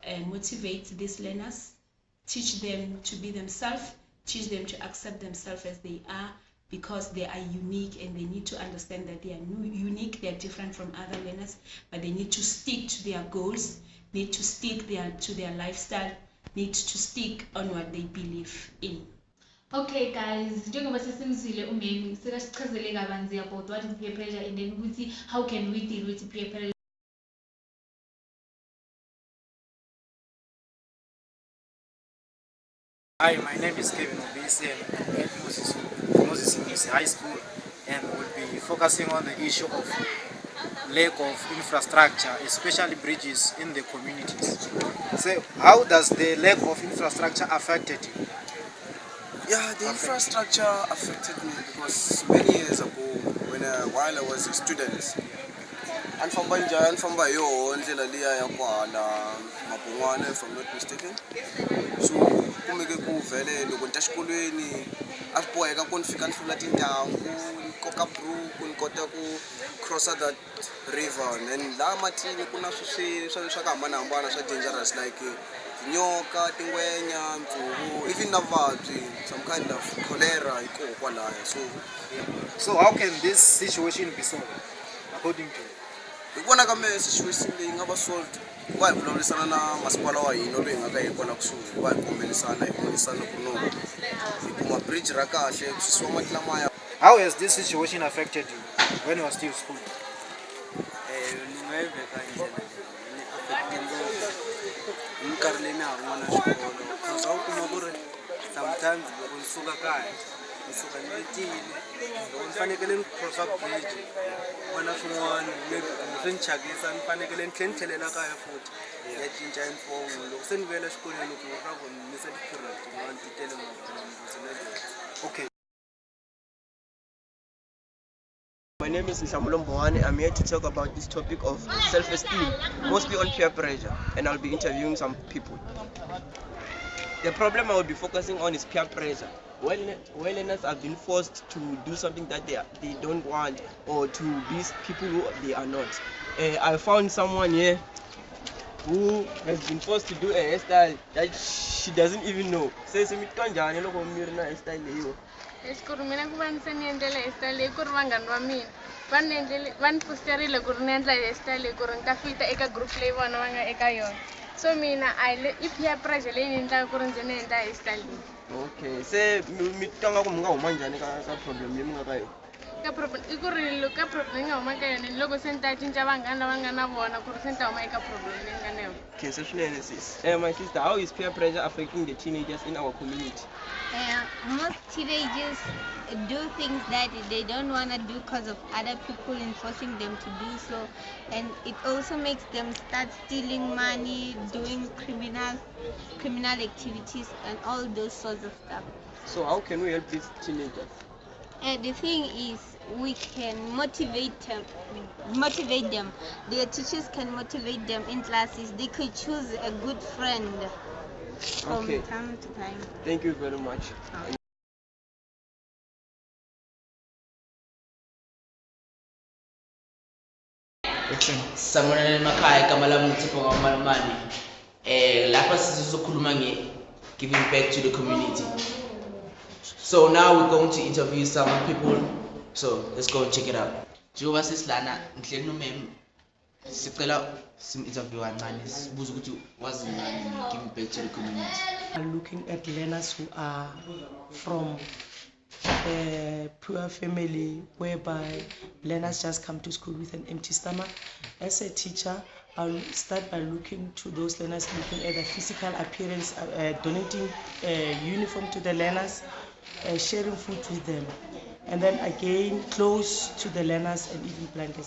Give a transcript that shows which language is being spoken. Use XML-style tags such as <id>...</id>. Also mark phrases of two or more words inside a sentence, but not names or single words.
<en>motivate these learners, teach them to be themselves, teach them to accept themselves as they are, because they are unique and they need to understand that they are unique, they are different from other learners, but they need to stick to their goals, need to stick to their lifestyle, need to stick on what they believe in. Okay guys,</en> <zu>njengoba sesimzile umemi sekasichazele kabanzi</zu> <en>about what is peer pressure and then</en> <zu>ukuthi</zu> <en>how can we deal with peer pressure. Hi, my name is Kevin Obisi and I'm at Moses High School, and we'll be focusing on the issue of lack of infrastructure, especially bridges in the communities. So how does the lack of infrastructure affected you? Yeah, the infrastructure affected me because many years ago, while I was a student,</en> <ts>anifamba yo ndlela liya ya kwala Mpumalanga,</ts> <en>if I'm not mistaken.</en> <ts>So kumeke kuvele loko nta xikolweni a swi boheka ku ni fika ni hlula tintangu ni koka buruku ni kota ku crossa</ts> <en>that river,</en> <ts>and laha matini ku na swa ku hambanahambana swa</ts> <en>dangerous like</en> <ts>nyoka, tingwenya, ntsuvu, even na vuvabyi,</ts> <en>some kind of cholera</en> <ts>hikoho kwalaya.</ts> <en>So how can this situation be solved according to you?</en> <ts>Hi vona ka mehe situation leyi nga va solved va hi vulavurisana na masipala wa hina loyi nga ka hi kona kusuhi, va hi kombelisana hi vonisana ku no hi kuma bridge ra kahle ku susiwa mati lamaya.</ts> <en>How has this situation affected you when you were still school?</en> <ts>Ni nga yi veka hi ndlela ni affecte ngopfu hi minkarhi leyi na ha ri n'wana xikolo, because a wu kuma ku ri sometimes loko ni suka kaya ni suka ni letile, loko ni fanekele ni crossa bridge vona swin'wana maybe swi ni thyakisa ni fanekele ni tlhela ni tlhelela kaya futhi ya cinca uniform. Loko se ni vuyela xikolweni ku ra ku ni misa ti-period tin'wana ti tele ngopfu.</ts> <en>Okay. My name is Mpumalanga. I'm here to talk about this topic of self-esteem, mostly on peer pressure, and I'll be interviewing some people. The problem I will be focusing on is peer pressure. When learners have been forced to do something that they don't want, or to be people who they are not. I found someone here who has been forced to do a hairstyle that she doesn't even know. Says hairstyle.</en> <ts>Esikuru mina ku va ni se ni endlela hairstyle leyi ku ri vanghani va mina va ni posterile ku ri ni endla hairstyle leyi ku ri ni ta fita eka group leyi vona va nga eka yona, so mina i</ts> <en>peer pressure</en> <ts>leyi ni endlaka ku ri ndzi ni endla hairstyle leyi. Okay, se mi twa nga ku mi nga huma njhani ka problem leyi mi nga ka yona? Ka problem i ku ri ka problem leyi nga huma ka yona loko se ni ta cinca vanghani lava nga na vona ku ri se ni ta huma eka problem leyi nga na yona. Okay, so swinene sis.</ts> <en>My sister, how is peer pressure affecting the teenagers in our community? Most teenagers do things that they don't want to do because of other people enforcing them to do so, and it also makes them start stealing money, doing criminal activities and all those sorts of stuff. So how can we help these teenagers? The thing is, we can motivate them. Their teachers can motivate them in classes. They could choose a good friend from time to time. Thank you very much.</en> <zu>Sanibonani emakhaya, igama lami uThixo kaMalamani. Lapha sizokhuluma</zu> <en>giving back to the community. So now we're going to interview some people. So let's go and check it out.</en> <zu>Njengoba sesilana ngihleli nomem sicela sim-interview kancane sibuza ukuthi wazi ngani</zu> <en>giving back to the community. Looking at learners who are from a poor family whereby learners just come to school with an empty stomach. As a teacher, I'll start by looking to those learners, looking at the physical appearance, donating uniform to the learners, sharing food with them, and then again close to the learners and even blankets.</en>